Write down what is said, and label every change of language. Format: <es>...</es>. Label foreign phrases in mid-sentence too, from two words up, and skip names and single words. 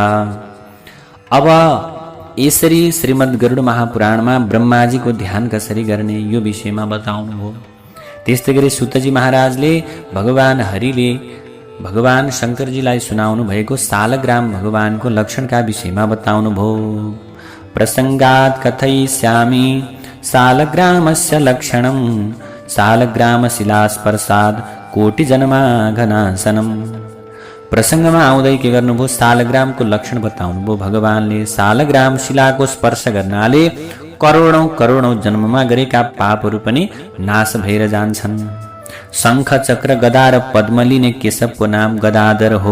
<ne>अब यसरी श्रीमद् गरुड महापुराणमा ब्रह्माजीको ध्यान कसरी गर्ने यो विषयमा बताउनुभयो। त्यस्तै गरी सुतजी महाराजले भगवान हरिले भगवान शङ्करजीलाई सुनाउनु भएको सालग्राम भगवानको लक्षणका विषयमा बताउनुभयो।</ne> <sa>प्रसङ्गात् कथयिष्यामि सालग्रामस्य लक्षणं सालग्रामशिलास्पर्शात् कोटिजन्माघनाशनम्।</sa> <ne>प्रसङ्गमा आउँदै के गर्नुभयो सालग्रामको लक्षण बताउनुभयो भगवानले। सालग्राम शिलाको स्पर्श गर्नाले करोडौं करोडौं जन्ममा गरेका पापहरू पनि नाश भएर जान्छन्। शङ्ख चक्र गदा र पद्म लिने केशवको नाम गदाधर हो।</ne>